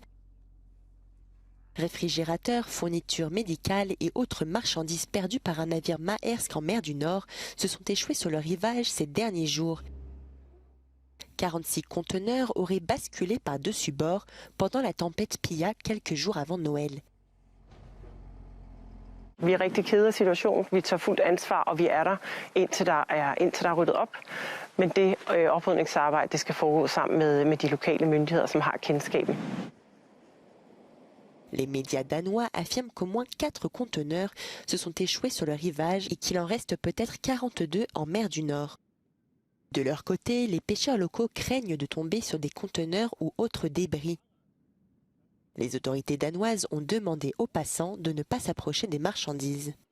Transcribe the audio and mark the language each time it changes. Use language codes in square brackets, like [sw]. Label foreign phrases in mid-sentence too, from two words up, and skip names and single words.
[fr] Réfrigérateurs, fournitures médicales et autres marchandises perdues par un navire Maersk en mer du Nord se sont échoués sur le rivage ces derniers jours. 46 conteneurs auraient basculé par-dessus bord pendant la tempête Pia quelques jours avant Noël. [da] Vi er rigtig kede af situationen. Vi tager fuldt ansvar, og vi er der, indtil der er ryddet op. Men det oprydningsarbejde, det skal foregå sammen med de lokale myndigheder, som har kendskaben. [fr] Les médias danois affirment qu'au moins 4 conteneurs se sont échoués sur le rivage et qu'il en reste peut-être 42 en mer du Nord. De leur côté, les pêcheurs locaux craignent de tomber sur des conteneurs ou autres débris. Les autorités danoises ont demandé aux passants de ne pas s'approcher des marchandises.